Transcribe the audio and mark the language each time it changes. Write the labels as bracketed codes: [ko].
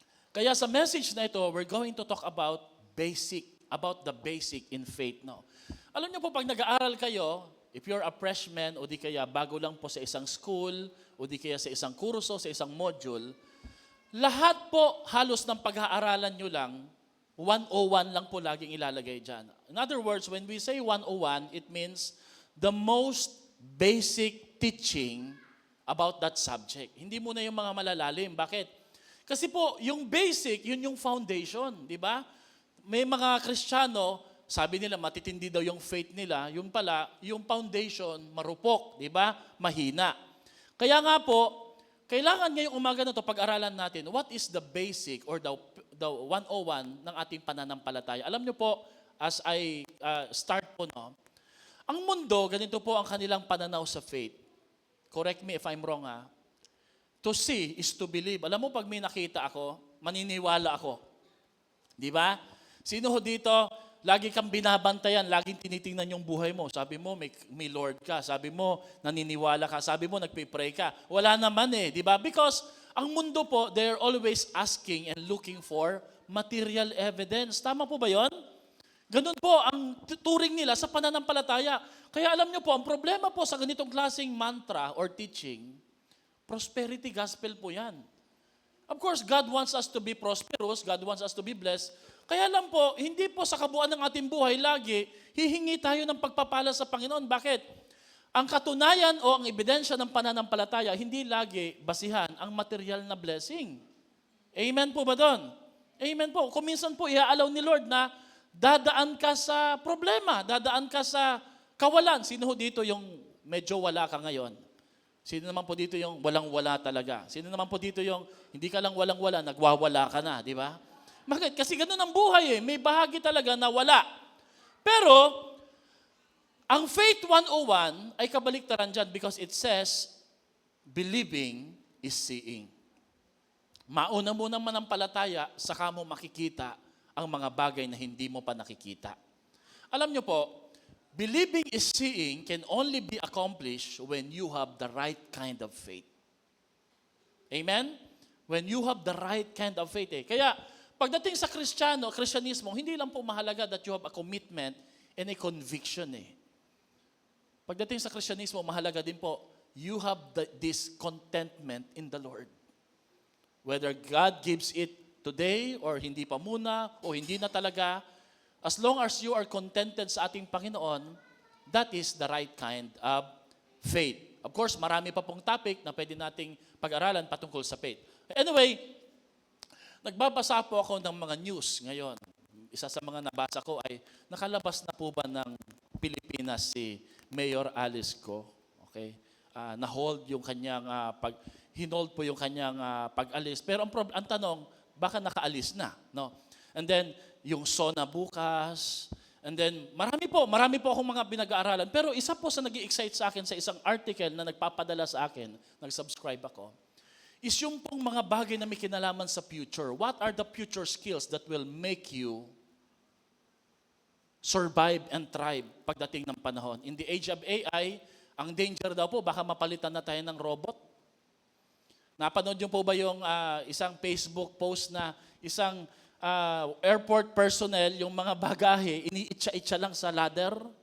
[tl] Kaya sa message na ito, [en] we're going to talk about the basic in faith. No? [tl] Alam niyo po, pag nag-aaral kayo, [en] if you're a freshman [tl] o di kaya bago lang po sa isang school o di kaya sa isang kurso, sa isang module, lahat po halos ng pag-aaralan nyo lang, 101 lang po laging ilalagay dyan. [en] In other words, when we say 101, it means the most basic teaching about that subject. [tl] Hindi muna yung mga malalalim. Bakit? Kasi po, yung basic, yun yung foundation, di ba? May mga Kristiyano, sabi nila matitindi daw yung faith nila, yung pala, yung foundation marupok, di ba? Mahina. Kaya nga po, kailangan ngayong umaga na to pag-aralan natin, [en] what is the basic or the 101 [tl] ng ating pananampalataya? Alam niyo po, [en] as I start [tl] po, no, ang mundo, ganito po ang kanilang pananaw sa faith. [en] Correct me if I'm wrong, ha? To see is to believe. [tl] Alam mo, pag may nakita ako, maniniwala ako. Di ba? Sino ho dito, lagi kang binabantayan, laging tinitingnan yung buhay mo. Sabi mo, may Lord ka. Sabi mo, naniniwala ka. Sabi mo, nagpipray ka. Wala naman eh, di ba? [en] Because [tl] ang mundo po, [en] they're always asking and looking for material evidence. [tl] Tama po ba yon? Ganun po ang turing nila sa pananampalataya. Kaya alam niyo po, ang problema po sa ganitong klaseng mantra or teaching, prosperity gospel po yan. [en] Of course, God wants us to be prosperous, God wants us to be blessed. [tl] Kaya lang po, hindi po sa kabuuan ng ating buhay lagi, hihingi tayo ng pagpapala sa Panginoon. Bakit? Ang katunayan o ang ebidensya ng pananampalataya, hindi lagi basihan ang material na blessing. Amen po ba doon? Amen po. Kung minsan po, iaalaw ni Lord na dadaan ka sa problema, dadaan ka sa kawalan. Sino ho dito yung medyo wala ka ngayon? Sino naman po dito yung walang-wala talaga? Sino naman po dito yung hindi ka lang walang-wala, nagwawala ka na, di ba? Bakit? Kasi ganun ang buhay eh. May bahagi talaga na wala. Pero, ang Faith 101 ay kabaliktaran dyan [en] because it says, believing is seeing. [tl] Mauna mo naman ang palataya, saka mo makikita ang mga bagay na hindi mo pa nakikita. Alam nyo po, [en] believing is seeing can only be accomplished when you have the right kind of faith. Amen? When you have the right kind of faith. [tl] Kaya, pagdating sa Kristyanismo, hindi lang po mahalaga [en] that you have a commitment and a conviction. [tl] Pagdating sa Kristyanismo, mahalaga din po, [en] you have this contentment in the Lord. Whether God gives it today or [tl] hindi pa muna o hindi na talaga, [en] as long as you are contented [tl] sa ating Panginoon, [en] that is the right kind of faith. [tl] Of course, marami pa pong topic na pwede nating pag-aralan patungkol sa faith. Anyway, nagbabasa po ako ng mga news ngayon. Isa sa mga nabasa ko ay nakalabas na po ba ng Pilipinas si Mayor Alice Go? Okay? Na-hold yung kanyang hinold po yung kanyang pag-alis. Pero ang tanong, baka nakaalis na, no? And then yung SONA bukas, and then marami po akong mga pinag-aaralan. Pero isa po sa nag-i-excite sa akin sa isang article na nagpapadala sa akin, nag-subscribe ako, is yung pong mga bagay na may kinalaman sa future. [en] What are the future skills that will make you survive and thrive [tl] pagdating ng panahon? [en] In the age of AI, [tl] ang danger daw po, baka mapalitan na tayo ng robot. Napanood niyo po ba yung isang Facebook post na isang airport personnel, yung mga bagahe, iniitsa-itsa lang sa ladder?